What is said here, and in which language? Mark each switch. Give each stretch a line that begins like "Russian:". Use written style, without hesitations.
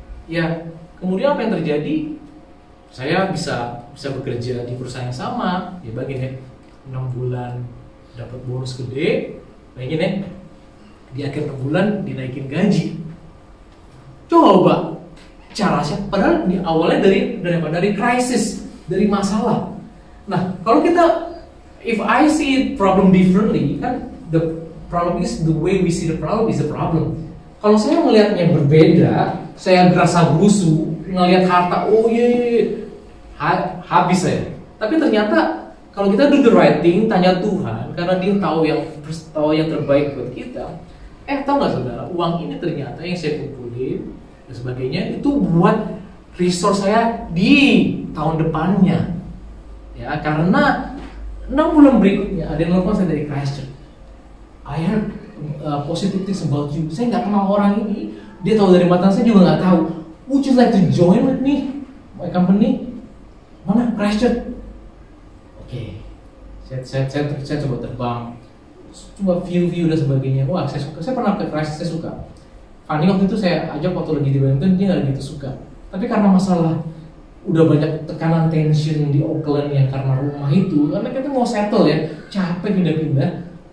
Indonesian: Ya, kemudian apa yang terjadi? Saya bisa bekerja di perusahaan yang sama, ya bagin ya, 6 bulan dapat bonus gede, bagin ya, di akhir 6 bulan dinaikin gaji. Coba cara saya, padahal di awalnya dari krisis, dari masalah. Nah, kalau kita,
English: if I see problem differently, kan the problem is the way we see the problem is the problem.
Indonesian: Kalau saya melihatnya berbeda, saya gerasa gerusu, ngelihat harta, oh iya, habis saya. Tapi ternyata kalau kita
English: do the right thing,
Indonesian: tanya Tuhan, karena Dia tahu yang terbaik buat kita. Tahu nggak saudara, uang ini ternyata yang saya kumpulin dan sebagainya itu buat resource saya di tahun depannya. Ya, karena 6 bulan berikutnya ada yang nelfon saya dari Christchurch.
English: I heard positive things about you.
Indonesian: Saya nggak kenal orang ini, dia tahu dari mantan saya juga nggak tahu.
English: Would you like to join with me, my company?
Indonesian: Mana Christchurch? Oke. Saya coba terbang, coba view dan sebagainya. Wah, saya suka. Saya pernah ke Christchurch, saya suka. Fanny waktu itu saya ajak waktu lagi di Wellington, dia nggak gitu suka. Tapi karena masalah udah banyak tekanan tension di Auckland yang karena rumah itu, karena kita mau settle ya, capek pindah-pindah.